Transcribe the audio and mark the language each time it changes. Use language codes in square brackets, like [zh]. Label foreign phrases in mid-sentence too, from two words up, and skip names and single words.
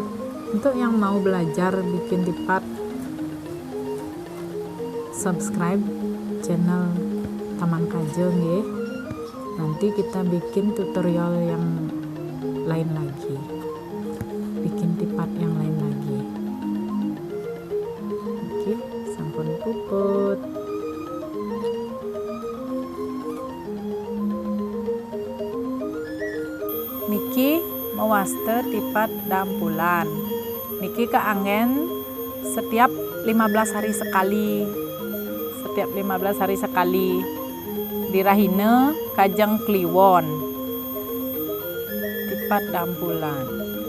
[id] Untuk yang mau belajar bikin tipat, subscribe channel Taman Kajeng ya. Nanti kita bikin tutorial yang lain lagi, bikin tipat yang lain lagi. Oke, [ban] sampun puput. Niki mewaste tipat dampulan. Niki keangen [id] setiap 15 hari sekali. Setiap 15 hari sekali. [ban] Dirahine Kajeng Kliwon. Tipat dampulan.